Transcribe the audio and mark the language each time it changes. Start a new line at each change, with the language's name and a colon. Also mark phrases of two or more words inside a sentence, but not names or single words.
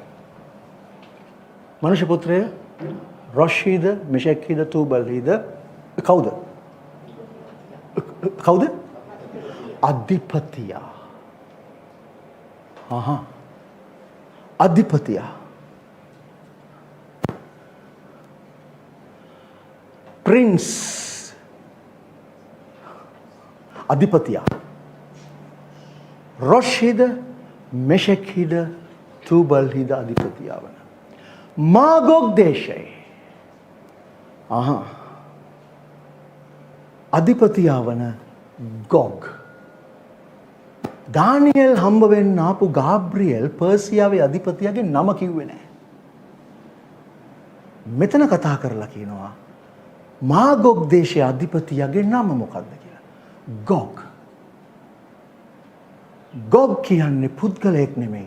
Sinhala: මනුෂ්‍ය පුත්‍රය, රොෂීද මෙෂෙක්හීද තුබල්හීද කවුද? කවුද? අධිපතියා. අධිපතියා. ප්‍රින්ස් අධිපතියා රොෂිද් මෙෂෙකිද් තුබල්හිද් අධිපතියා වන මාගොග් දේශේ අධිපතියා වන ගොග් දානියෙල් හම්බ වෙන්න ආපු ගාබ්‍රියල් පර්සියාවේ අධිපතියාගේ නම කිව්වේ නැහැ. මෙතන කතා කරලා කියනවා මාගොග් දේශයේ අධිපතියාගේ නම මොකක්ද කියලා. ගොග්. ගොග් කියන්නේ පුද්ගලයෙක් නෙමෙයි.